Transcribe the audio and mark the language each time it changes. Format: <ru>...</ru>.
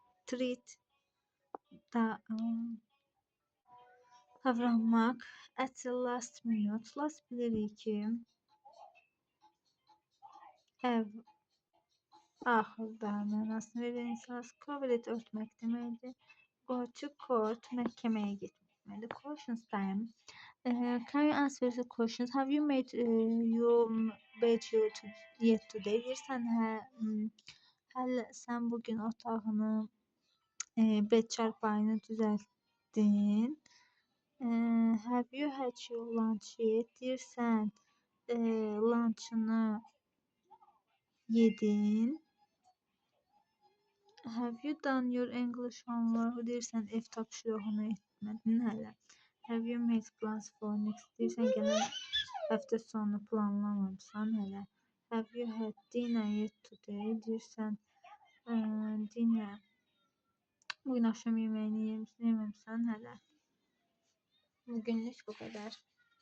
<az>Treat, davranmaq.</az> <en>At the last minute.</en> <az>Last bilirik ki, axırda mənasını verir insans. Cover it, örtmək deməkdir. Go to court, məhkəməyə getmək deməkdir.</az> <en>Questions time. Can you answer the questions? Have you made your bed yet today?</en> <az>Deyirsən, hə, hələ sən bugün otağını, bed çarpayını düzəltdin.</az> <en>Have you had your lunch yet?</en> <az>Deyirsən, lunchını yedin.</az> <en>Have you done your English homework?</en> <az>Deyirsən, ev tapşırığını etmədin hələ.</az> <en>Have you made plans for next?</en> <az>Deyirsən, gələn həftə sonu planlamamısan hələ.</az> <en>Have you had dinner yet today?</en> <az>Deyirsən, dinner. Bugün axşam yeməyini yeməmisən hələ. Bugünlük bu qədər.</az>